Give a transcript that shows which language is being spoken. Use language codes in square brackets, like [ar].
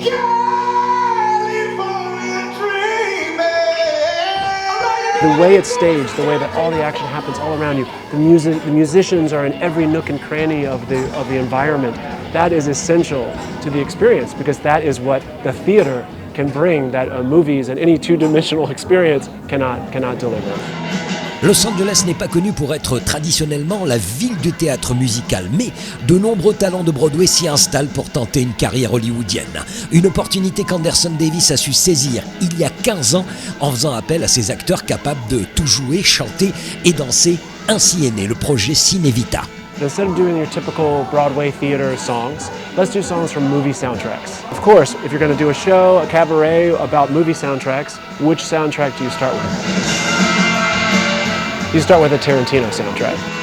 [en] The way it's staged, the way that all the action happens all around you, the musicians are in every nook and cranny of the environment. That is essential to the experience because that is what the theater can bring that movies and any two-dimensional experience cannot deliver. [fr] Los Angeles n'est pas connu pour être traditionnellement la ville du théâtre musical, mais de nombreux talents de Broadway s'y installent pour tenter une carrière hollywoodienne. Une opportunité qu'Anderson Davis a su saisir il y a 15 ans en faisant appel à ses acteurs capables de tout jouer, chanter et danser. Ainsi est né le projet Cinévita. [en] Instead of doing your typical Broadway theater songs, let's do songs from movie soundtracks. Of course, if you're going to do a show, a cabaret about movie soundtracks, which soundtrack do you start with? You start with a Tarantino soundtrack.